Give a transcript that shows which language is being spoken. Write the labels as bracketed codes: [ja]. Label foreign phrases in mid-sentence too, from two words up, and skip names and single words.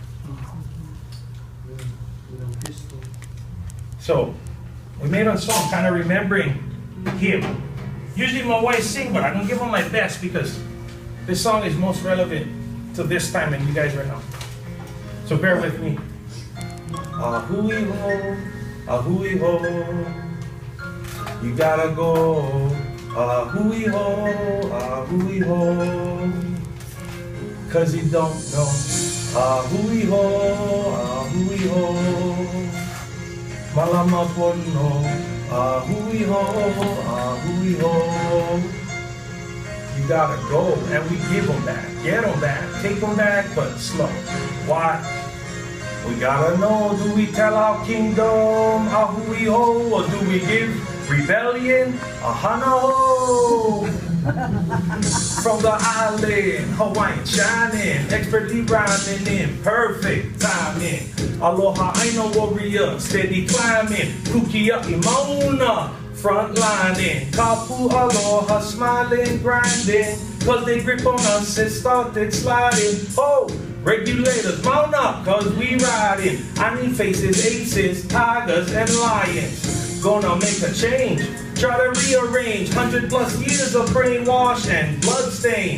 [en] So, we made a song kind of remembering him. Usually my wife sing, but I'm going to give him my best because this song is most relevant to this time and you guys right now. So bear with me. [haw] Ahui ho, ahui ho, [en] you gotta go. [haw] Ahui ho, [en] cause you don't know. [haw] Ahui ho, malama pono. Ahui ho, [en] you gotta go, and we give them back, get them back, take them back, but slow. Why? We gotta know, do we tell our kingdom, [haw] ahui ho, [en] or do we give rebellion, [haw] ahana ho? [en] From the island, Hawaiian shining, expertly rhyming in perfect timing. [haw] Aloha Āina [en] warrior, steady climbing, [haw] kukia imona, [en] frontlining, [haw] kapu aloha [en] smiling, grinding, cause they grip on us and started sliding. Oh, regulators mount up, cause we riding. I need faces, aces, tigers, and lions. Gonna make a change, try to rearrange 100+ years of brainwash and bloodstain.